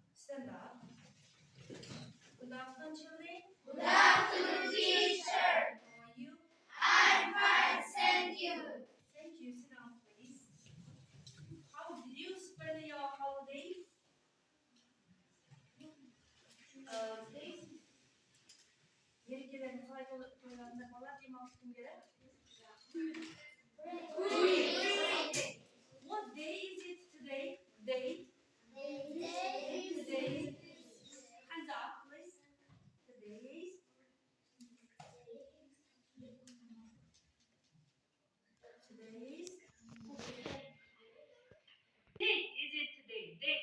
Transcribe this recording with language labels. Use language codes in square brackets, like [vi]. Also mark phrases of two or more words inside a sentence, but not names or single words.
[en] Stand up. Good afternoon, children. Good afternoon, teacher. How are you? I'm fine, thank you. Thank you. Sit down, please. How did you spend your holiday? [kk] Мерекелердің қалай тойландыңдар балалар? Демалыс күндері? [en] What day is it today? Day? Today. Hands up, please. Today is. Date is it today? Date.